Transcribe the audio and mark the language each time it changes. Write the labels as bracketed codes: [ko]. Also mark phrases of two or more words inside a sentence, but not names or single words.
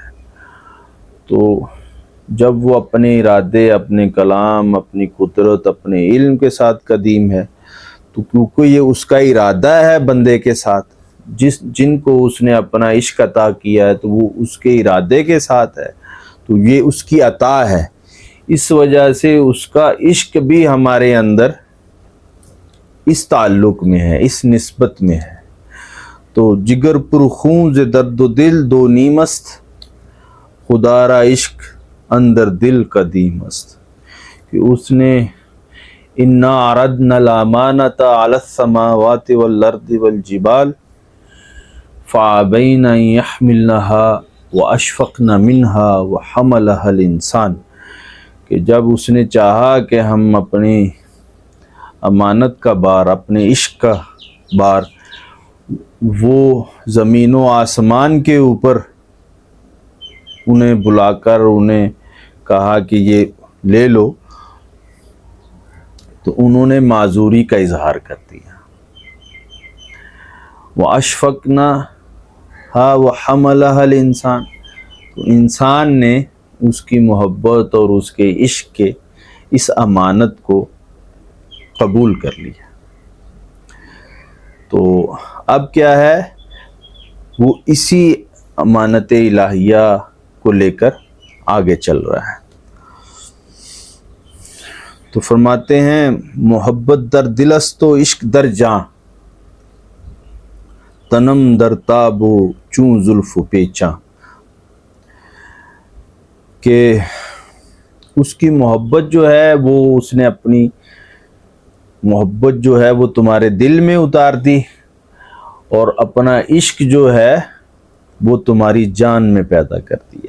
[ur] تو جب وہ اپنے ارادے، اپنے کلام، اپنی قدرت، اپنے علم کے ساتھ قدیم ہے، تو کیونکہ یہ اس کا ارادہ ہے بندے کے ساتھ، جن کو اس نے اپنا عشق عطا کیا ہے تو وہ اس کے ارادے کے ساتھ ہے، تو یہ اس کی عطا ہے، اس وجہ سے اس کا عشق بھی ہمارے اندر اس تعلق میں ہے، اس نسبت میں ہے۔ [fa] تو جگر پر خون ز درد و دل دو نیم است، خدا را عشق اندر دل قدیم است، [ur] کہ اس نے [ar] انا عرضنا الامانۃ علی السماوات والارض والجبال فابین ان یحملنها واشفقن منها وحملها الانسان، [ur] کہ جب اس نے چاہا کہ ہم اپنی امانت کا بار، اپنے عشق کا بار وہ زمین و آسمان کے اوپر انہیں بلا کر انہیں کہا کہ یہ لے لو، تو انہوں نے معذوری کا اظہار کر دیا۔ [ar] وَأَشْفَقْنَا وَحَمَلَهَا الْإِنسَانُ، [ur] تو انسان نے اس کی محبت اور اس کے عشق کے اس امانت کو قبول کر لیا۔ تو اب کیا ہے، وہ اسی امانت الہیہ کو لے کر آگے چل رہا ہے۔ تو فرماتے ہیں [fa] محبت در دل است و عشق در جاں، تنم در تاب و چون زلف و پیچاں، [ur] کہ اس کی محبت جو ہے وہ اس نے اپنی محبت جو ہے وہ تمہارے دل میں اتار دی، اور اپنا عشق جو ہے وہ تمہاری جان میں پیدا کر دیا۔